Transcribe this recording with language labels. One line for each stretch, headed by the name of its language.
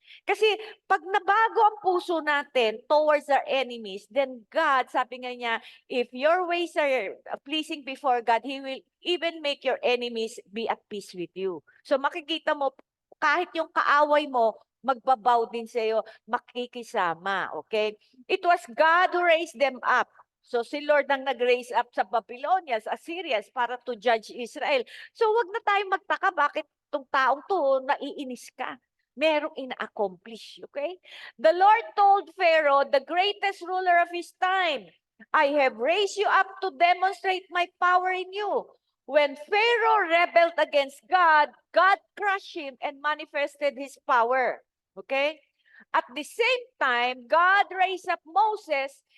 Filipino: Kasi pag nabago ang puso natin
English: towards our enemies, then God,
Filipino: sabi nga niya,
English: if your ways are pleasing before God, He will even make your enemies be at peace with you.
Filipino: So makikita mo, kahit yung kaaway mo, magbabaw din sa iyo, makikisama. Okay?
English: It was God who raised them up.
Filipino: So si Lord ang nag-raise up sa Babylonians, Assyrians, para
English: to judge Israel.
Filipino: So wag na tayong magtaka bakit itong taong to naiinis ka. Merong ina-accomplish,
English: okay? The Lord told Pharaoh, the greatest ruler of his time, I have raised you up to demonstrate my power in you. When Pharaoh rebelled against God, God crushed him and manifested His power. Okay? At the same time, God raised up Moses